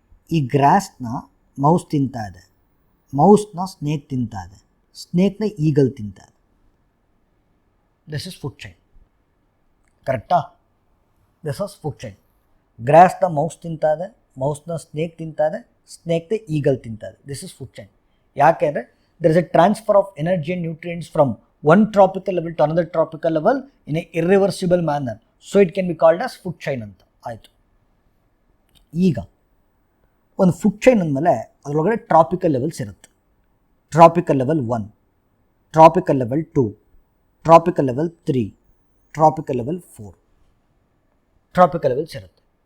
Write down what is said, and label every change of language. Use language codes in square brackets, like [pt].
[kn] ಈ ಗ್ರಾಸ್ನ ಮೌಸ್ ತಿಂತಾ ಇದೆ, ಮೌಸ್ನ ಸ್ನೇಕ್ ತಿಂತಾ ಇದೆ, ಸ್ನೇಕ್ನ ಈಗಲ್ ತಿಂತಾ ಇದೆ. [en] This is food chain, ಕರೆಕ್ಟಾ? This is food chain. [kn] ಗ್ರಾಸ್ನ mouse ತಿಂತಾ ಇದೆ, ಮೌಸ್ನ ಸ್ನೇಕ್ ತಿಂತಾ ಇದೆ, ಸ್ನೇಕ್ನ ಈಗಲ್ ತಿಂತಾ ಇದೆ. [en] This is food chain. [kn] ಯಾಕೆಂದರೆ [en] there is a transfer of energy and nutrients from one tropical level to another tropical level in a irreversible manner, so it can be called as food chain [kn] ಅಂತ ಆಯಿತು. ಈಗ ಒಂದು food chain ಅಂದಮೇಲೆ ಅದರೊಳಗಡೆ tropical levels ಇರುತ್ತೆ. Tropical level 1, tropical level 2, tropical level 3, tropical level 4, tropical levels ಇರುತ್ತೆ.